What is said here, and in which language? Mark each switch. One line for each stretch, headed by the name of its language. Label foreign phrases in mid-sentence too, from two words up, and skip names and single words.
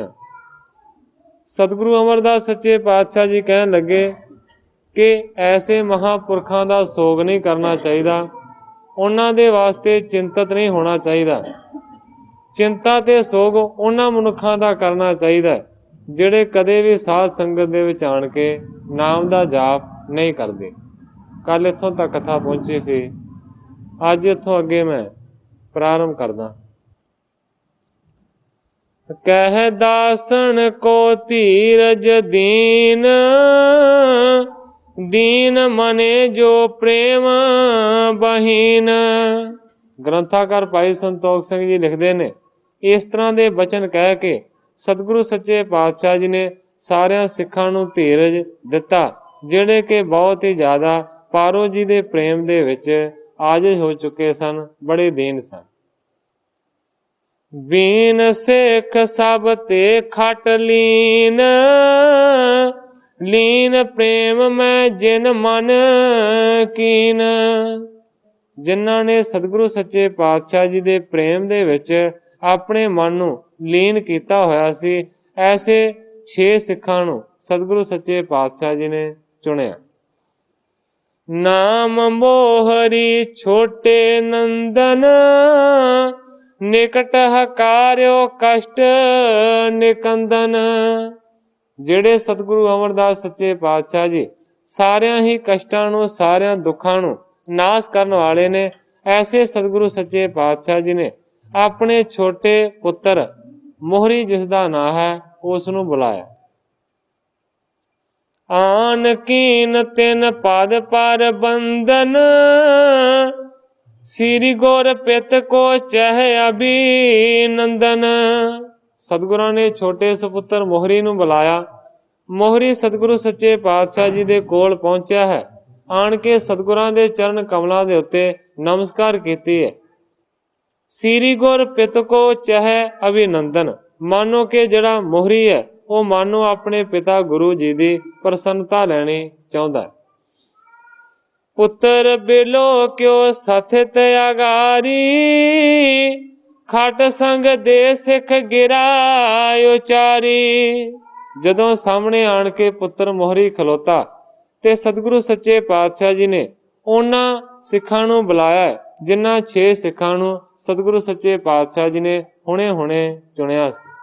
Punjabi: ਸਤਗੁਰੂ ਅਮਰਦਾਸ ਸੱਚੇ ਪਾਤਸ਼ਾਹ ਜੀ ਕਹਿਣ ਲੱਗੇ ਕਿ ਐਸੇ ਮਹਾਪੁਰਖਾਂ ਦਾ ਸੋਗ ਨਹੀਂ ਕਰਨਾ ਚਾਹੀਦਾ, ਉਨ੍ਹਾਂ ਦੇ ਵਾਸਤੇ ਚਿੰਤਤ ਨਹੀਂ ਹੋਣਾ ਚਾਹੀਦਾ। ਚਿੰਤਾ ਤੇ ਸੋਗ ਉਨ੍ਹਾਂ ਮਨੁੱਖਾਂ ਦਾ ਕਰਨਾ ਚਾਹੀਦਾ ਜਿਹੜੇ ਕਦੇ ਭੀ ਸਾਧ ਸੰਗਤ ਦੇ ਵਿੱਚ ਆਣ ਕੇ ਨਾਮ ਦਾ ਜਾਪ ਨਹੀਂ ਕਰਦੇ। ਕੱਲ੍ਹ ਇੱਥੋਂ ਤੱਕ ਕਥਾ ਪਹੁੰਚੀ ਸੀ, ਅੱਜ ਇੱਥੋਂ ਅੱਗੇ ਮੈਂ ਪ੍ਰਾਰੰਭ ਕਰਦਾ।
Braj: कह दासन को धीरज दीन, दीन मने जो प्रेम बहीन।
Punjabi: ਗ੍ਰੰਥਾਕਾਰ ਭਾਈ ਸੰਤੋਖ ਸਿੰਘ ਜੀ ਲਿਖਦੇ ਨੇ, ਇਸ ਤਰ੍ਹਾਂ ਦੇ ਬਚਨ ਕਹਿ ਕੇ ਸਤਗੁਰੂ ਸੱਚੇ ਪਾਤਸ਼ਾਹ ਜੀ ਨੇ ਸਾਰਿਆਂ ਸਿੱਖਾਂ ਨੂੰ ਧੀਰਜ ਦਿੱਤਾ, ਜਿਹੜੇ ਕਿ ਬਹੁਤ ਹੀ ਜ਼ਿਆਦਾ ਪਾਰੋ ਜੀ ਦੇ ਪ੍ਰੇਮ ਦੇ ਵਿੱਚ ਆਜਿਜ਼ ਹੋ ਚੁੱਕੇ ਸਨ, ਬੜੇ ਦੀਨ ਸਨ।
Braj: बीन सिख सब ते खट लीन, लीन प्रेम में जिन मन कीन।
Punjabi: ਜਿਨ੍ਹਾਂ ਨੇ ਸਤਗੁਰੂ ਸੱਚੇ ਪਾਤਸ਼ਾਹ ਜੀ ਦੇ ਪ੍ਰੇਮ ਦੇ ਵਿੱਚ ਆਪਣੇ ਮਨ ਨੂੰ ਲੀਨ ਕੀਤਾ ਹੋਇਆ ਸੀ, ਐਸੇ 6 ਸਿੱਖਾਂ ਨੂੰ ਸਤਗੁਰੂ ਸੱਚੇ ਪਾਤਸ਼ਾਹ ਜੀ ਨੇ ਚੁਣਿਆ।
Braj: नाम मोहरी छोटे नंदन, निकट हकार्यो कष्ट निकंदन।
Punjabi: ਜਿਹੜੇ ਸਤਗੁਰੂ ਅਮਰਦਾਸ ਸੱਚੇ ਪਾਤਸ਼ਾਹ ਜੀ ਸਾਰਿਆਂ ਹੀ ਕਸ਼ਟਾਂ ਨੂੰ, ਸਾਰਿਆਂ ਦੁੱਖਾਂ ਨੂੰ ਨਾਸ਼ ਕਰਨ ਵਾਲੇ ਨੇ, ਐਸੇ ਸਤਗੁਰੂ ਸੱਚੇ ਪਾਤਸ਼ਾਹ ਜੀ ਨੇ ਆਪਣੇ ਛੋਟੇ ਪੁੱਤਰ ਮੋਹਰੀ ਜਿਸਦਾ ਨਾਂ ਹੈ ਉਸ ਨੂੰ ਬੁਲਾਇਆ।
Braj: आन कीन तिन पद पर बंदन, श्री गुर पित को चह अभिनंदन।
Punjabi: ਸਤਗੁਰਾਂ ਨੇ ਛੋਟੇ ਸਪੁੱਤਰ ਮੋਹਰੀ ਨੂੰ ਬੁਲਾਇਆ। ਮੋਹਰੀ ਸਤਗੁਰੂ ਸੱਚੇ ਪਾਤਸ਼ਾਹ ਜੀ ਦੇ ਕੋਲ ਪਹੁੰਚਾ ਹੈ, ਆਣ ਕੇ ਸਤਗੁਰਾਂ ਦੇ ਚਰਨ ਕਮਲਾਂ ਦੇ ਉੱਤੇ ਨਮਸਕਾਰ ਕੀਤੀ ਹੈ।
Braj: श्री गुर पित को चह अभिनंदन,
Punjabi: ਮਾਨੋ ਕੇ ਜਿਹੜਾ ਮੋਹਰੀ ਹੈ ਉਹ ਮਾਨੋ ਆਪਣੇ ਪਿਤਾ ਗੁਰੂ ਜੀ ਕੀ ਪ੍ਰਸੰਨਤਾ ਲੈਣੀ ਚਾਹਤਾ ਹੈ।
Braj: पुत्र बिलो क्यों सथित अगारी, खट संग दे सिख गिरा उचारी।
Punjabi: ਜਦੋਂ ਸਾਹਮਣੇ ਆਣ ਕੇ ਪੁੱਤਰ ਮੋਹਰੀ ਖਲੋਤਾ ਤੇ ਸਤਗੁਰੂ ਸੱਚੇ ਪਾਤਸ਼ਾਹ ਜੀ ਨੇ ਉਨ੍ਹਾਂ ਸਿੱਖਾਂ ਨੂੰ ਬੁਲਾਇਆ ਹੈ, ਜਿਨ੍ਹਾਂ 6 ਸਿੱਖਾਂ ਨੂੰ ਸਤਗੁਰੂ ਸੱਚੇ ਪਾਤਸ਼ਾਹ ਜੀ ਨੇ ਹੁਣੇ ਹੁਣੇ ਚੁਣਿਆ ਸੀ।